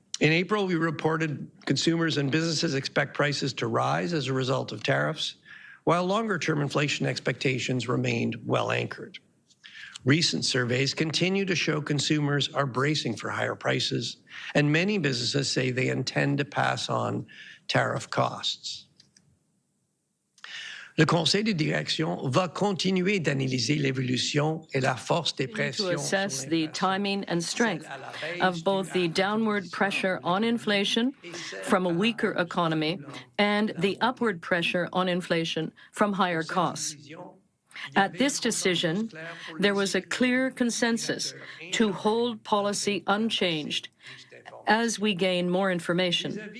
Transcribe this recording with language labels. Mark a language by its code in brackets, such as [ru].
[en] In April, we reported consumers and businesses expect prices to rise as a result of tariffs, while longer-term inflation expectations remained well anchored. Recent surveys continue to show consumers are bracing for higher prices, and many businesses say they intend to pass on tariff costs. [fr] Le Conseil de direction va continuer d'analyser l'évolution et la force des pressions. [en] To assess the timing and strength of both the downward pressure on inflation from a weaker economy and the upward pressure on inflation from higher costs. At this decision, there was a clear consensus to hold policy unchanged as we gain more information.